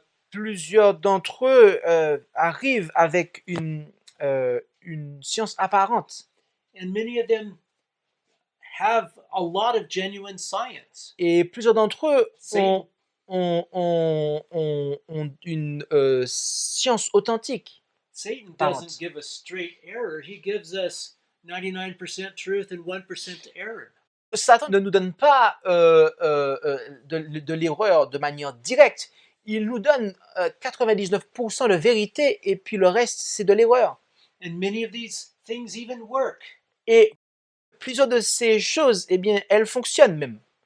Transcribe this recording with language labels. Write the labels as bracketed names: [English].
[French] Plusieurs d'entre eux arrivent avec une science apparente. [English] And many of them have a lot of genuine science. [French] Et plusieurs d'entre eux [English] Satan. [French] ont une science authentique. [English] Satan [French] Apparent. [English] doesn't give us straight error. He gives us 99% truth and 1% error. [French] Satan ne nous donne pas de l'erreur de manière directe. Il nous donne 99% de vérité et puis le reste, c'est de l'erreur. [English] And many of these things even work. [French] Et plusieurs de ces choses, eh bien, elles fonctionnent même.